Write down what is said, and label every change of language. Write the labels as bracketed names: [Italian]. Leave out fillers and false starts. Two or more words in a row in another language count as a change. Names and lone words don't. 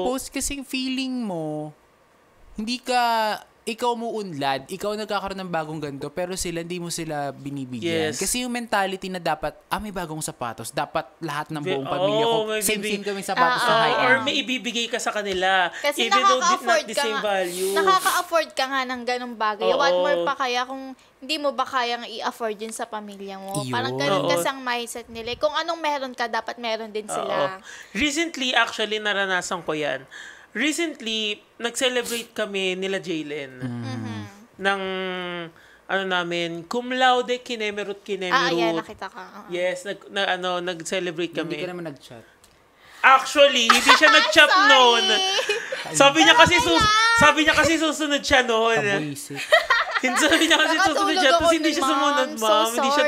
[Filipino] i-post kasi feeling mo hindi ka ikaw umuunlad, ikaw nagkakaroon ng bagong ganito, pero hindi mo sila binibigyan. Yes. Kasi yung mentality na dapat, may bagong sapatos, dapat lahat ng buong pamilya ko, may same kami sapatos na high-end. Or may ibibigay ka sa kanila. Kasi [English] even though [Filipino] nakaka-afford [English] not the [Filipino] ka [English] same [Filipino] nga. [English] value. [Filipino] Nakaka-afford ka nga ng ganong bagay. Oo. [English] What more [Filipino] pa kaya kung hindi mo ba kayang i-afford yun sa pamilya mo? Yun. Parang ganun Oo. kasi ang mindset nila. Kung anong meron ka, dapat meron din sila. [English] Recently, actually, [Filipino] naranasan ko yan. Recently, nag-celebrate kami nila Jaylen. Ng, namin, [Latin] cum laude, [Filipino] kinemerut. Ayan, nakita ka. Yes, nag-celebrate kami. Hindi ka naman nag-chat. Actually, hindi siya nag-chat noon. Sabi niya kasi susunod siya noon. Kabuisip. Sabi niya kasi susunod siya, tapos hindi siya sumunod, Ma'am. ma'am. So Hindi siya